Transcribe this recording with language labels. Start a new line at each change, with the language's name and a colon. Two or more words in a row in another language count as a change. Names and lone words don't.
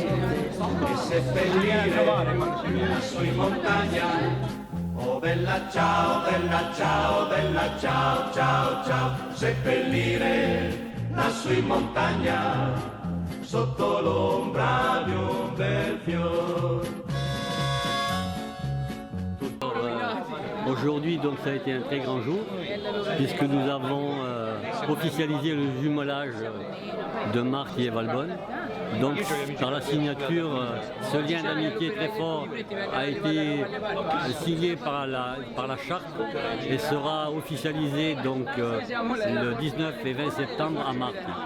Italian: E seppellire lassù in montagna. Oh bella ciao, bella ciao, bella ciao, ciao, ciao. Seppellire lassù in montagna sotto l'ombra di un bel fiore.
French: Aujourd'hui, donc, ça a été un très grand jour, puisque nous avons officialisé le jumelage de Marti et Valbonne. Donc, par la signature, ce lien d'amitié très fort a été signé par la charte et sera officialisé donc, le 19 et 20 septembre à Marti.